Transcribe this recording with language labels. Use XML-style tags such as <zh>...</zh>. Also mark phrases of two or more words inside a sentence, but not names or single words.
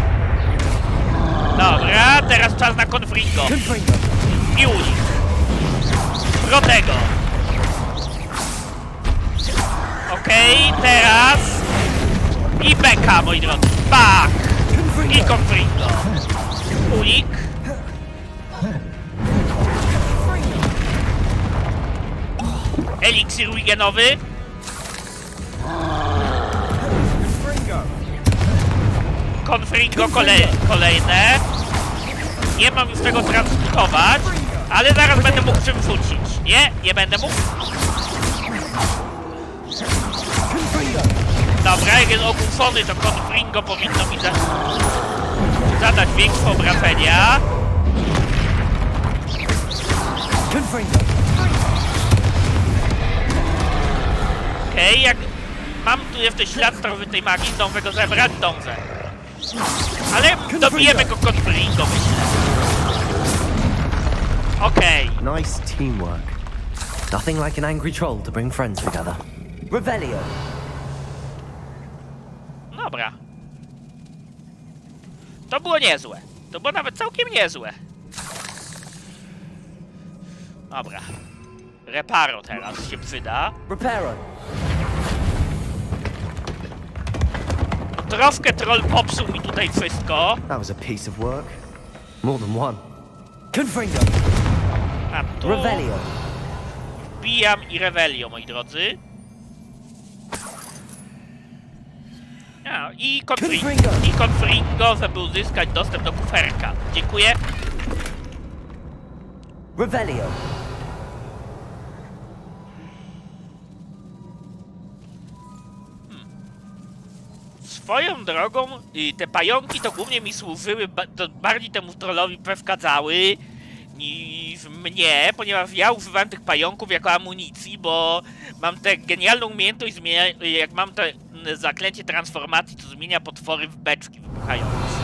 <pl>Dobra, teraz czas na Confringo. Confringo! I unik. Protego. Okej, teraz... I beka, moi drodzy. Bak! I Confringo. Unik. Eliksir wigenowy. Confringo kolejne. Nie mam już tego transmutować, ale zaraz będę mógł czym rzucić. Nie będę mógł. Dobra, jak jest ogłuszony, to Confringo powinno mi zadać większe obrażenia. Okej, jak mam tu jeszcze ślad starożytnej magii, zdążę go zebrać? Zdążę. Ale dobijemy go Confringo, myślę. Okej.</pl> <en>Nice teamwork. Nothing like an angry troll to bring friends together.</en> <pl>Revelio! Dobra. To było niezłe. To było nawet całkiem niezłe. Dobra. Reparo teraz się przyda. Reparo! Troszkę troll popsuł mi tutaj wszystko.</pl> <en>That was a piece of work. More than one.</en> <pl>Confringo! A tu Revelio! wbijam i Revelio, moi drodzy. A, i Confringo, żeby uzyskać dostęp do kuferka. Dziękuję. Revelio! Swoją drogą, te pająki to głównie mi służyły, to bardziej temu trollowi przeszkadzały niż mnie, ponieważ ja używałem tych pająków jako amunicji, bo mam tę genialną umiejętność, jak mam to zaklęcie transformacji, to zmienia potwory w beczki wybuchające.</pl>